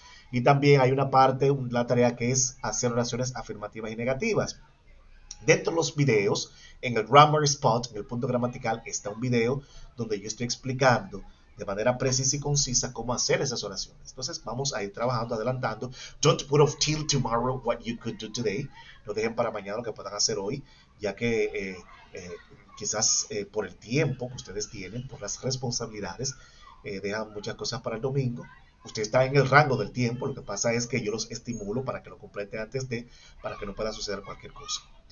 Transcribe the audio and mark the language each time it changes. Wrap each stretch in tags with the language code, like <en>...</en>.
<es>Y también hay una parte, la tarea que es hacer oraciones afirmativas y negativas. Dentro de los videos, en el Grammar Spot, en el punto gramatical, está un video donde yo estoy explicando de manera precisa y concisa cómo hacer esas oraciones. Entonces vamos a ir trabajando, adelantando.</es> <en>Don't put off till tomorrow what you could do today.</en> <es>No dejen para mañana lo que puedan hacer hoy, ya que quizás por el tiempo que ustedes tienen, por las responsabilidades, dejan muchas cosas para el domingo. Usted está en el rango del tiempo, lo que pasa es que yo los estimulo para que lo complete antes para que no pueda suceder cualquier cosa.</es>